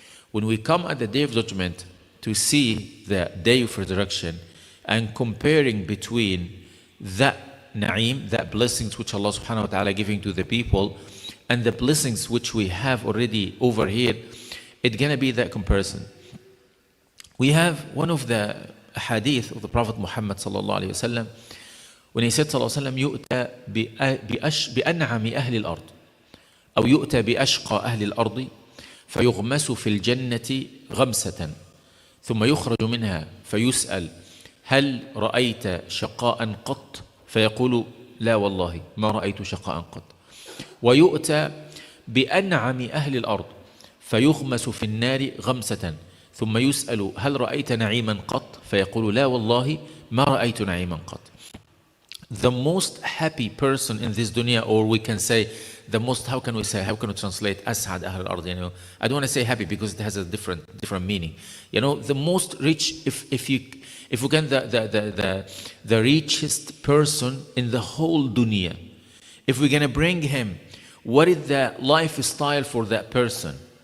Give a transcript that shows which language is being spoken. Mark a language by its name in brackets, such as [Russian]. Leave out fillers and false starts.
[English] When we come at the day of judgment to see the day of resurrection and comparing between that na'im, that blessings which Allah subhanahu wa ta'ala giving to the people, and the blessings which we have already over here, it's gonna be that comparison. We have one of the hadith of the Prophet Muhammad sallallahu alayhi wa sallam, [Arabic] when he said sallallahu alayhi wa sallam, يؤتى بأنعم أهل الأرض أو يؤتى بأشقى أهل الأرض فيغمس في الجنة غمسة ثم يخرج منها فيسأل هل رأيت شقاء قط؟ فيقول لا والله ما رأيت شقاء قط. ويؤتى بأنعم أهل الأرض فيغمس في النار غمسة ثم يسأل هل رأيت نعيما قط؟ فيقول لا والله ما رأيت نعيما قط. [English] The most happy person in this dunya, or we can say the most, how can we translate [Arabic] أسعد أهل الأرض? [English] I don't want to say happy because it has a different meaning. The most rich, if we can, the richest person in the whole dunya, if we're gonna bring him, what is the lifestyle for that person?